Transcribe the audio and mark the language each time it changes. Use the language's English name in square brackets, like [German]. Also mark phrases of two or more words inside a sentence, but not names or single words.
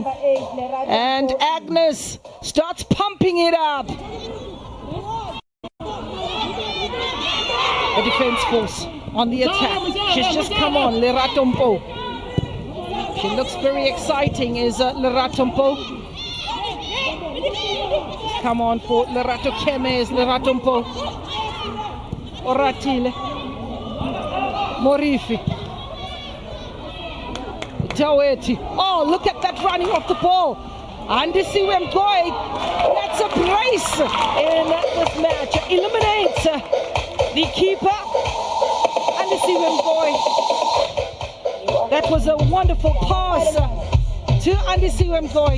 [English] And Agnes starts pumping it up. the defense force on the attack. She's just come on, Lerato Mpo. She looks very exciting, is Lerato Mpo. Come on for Lerato Keme, is Lerato Mpo. Oratile. Morifi. Taweti. Oh, look at that running off the ball. Andisiwe Mgoe, that's a brace in this match. Eliminates the keeper. Andisiwe Mgoe. That was a wonderful pass to Andisiwe Mgoe.